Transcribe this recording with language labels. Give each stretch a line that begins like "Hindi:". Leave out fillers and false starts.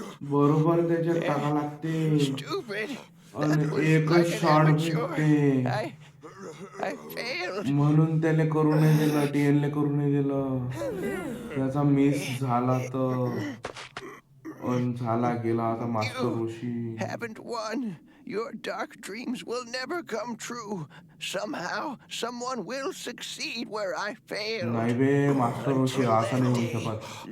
Marathi: बरोबर त्याच्यात टाका लागते
English: Stupid.
Marathi: आणि एकच शॉट भेटते.
English: I failed.
Marathi: म्हणून त्याने करू नाही दिलं. टीएनने करू नाही दिलं. त्याचा मिस झाला तर झाला गेला. आता master Roshi
English: Haven't won. Your dark dreams will never come true. Somehow, someone will succeed where I failed.
Marathi: नाही बे मास्टर रोशी असं नाही होऊ शकत.